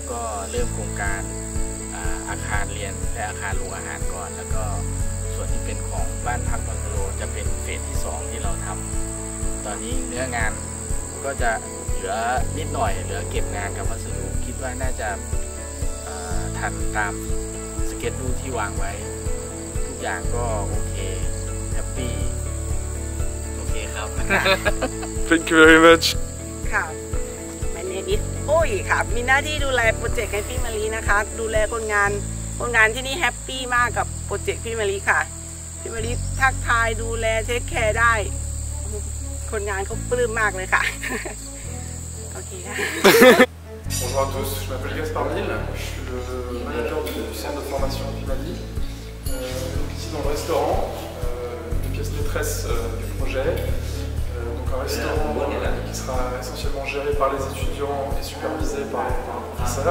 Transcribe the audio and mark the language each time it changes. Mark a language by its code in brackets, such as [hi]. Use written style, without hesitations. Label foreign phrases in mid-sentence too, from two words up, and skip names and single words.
[th] ก็เริ่มโครงการอาคารเรียนและอาคารโรงอาหารก่อนแล้วก็ส่วนที่เป็นของบ้านพักบังกะโลจะเป็นเฟสที่2ที่เราทำตอนนี้เนื้องานก็จะเหลือนิดหน่อยเหลือเก็บงานกับวัสดุคิดว่าน่าจะทันตามสเก็ตดูที่วางไว้ทุกอย่างก็ [en] okay happy okay [th] ครับ [en] Thank you very much. [th] ค่ะ [en] My name is [th] ปุ้ยค่ะมีหน้าที่ดูแลโปรเจกต์ให้พี่มะลินะคะดูแลคนงานที่นี่แฮปปี้มากกับโปรเจกต์พี่มะลิค่ะพี่มะลิทักทายดูแลเทคแคร์ได้คนงานเขาปลื้มมากเลยค่ะ โอเคค่ะ [fr] Bonjour à tous, je m'appelle Gaspard Mille, je suis le manager du centre de formation Pimali. Ici dans le restaurant, une pièce maîtresse du projet. Donc un restaurant qui sera essentiellement géré par les étudiants et supervisé par un professeur.